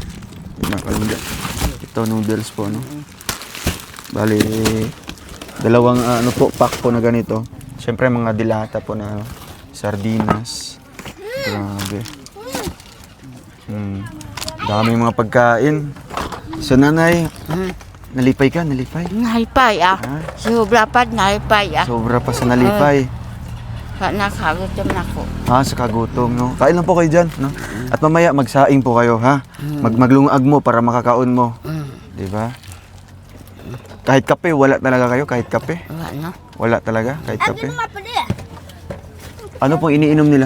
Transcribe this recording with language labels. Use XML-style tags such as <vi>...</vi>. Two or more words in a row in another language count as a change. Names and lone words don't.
<tl>Ito, noodles po, no? Bali, dalawang pack po na ganito. Siyempre, mga dilata po na sardinas. Grabe. Daming mga pagkain. So,</tl> <hil>nanay, nalipay ka? Nalipay ah. Ha? Sobra pa nalipay ah. Sobra pa sa nalipay. Nakagutom na ko. Sa kagutom, no?</hil> <tl>Kain lang po kayo dyan, no? At mamaya, magsaing po kayo, ha?</tl> <hil>Maglungag mo para makakaon mo.</hil> <tl>Di ba? Kahit kape, wala talaga kayo? Kahit kape? Wala talaga? Kahit kape? Ano pong iniinom nila?</tl>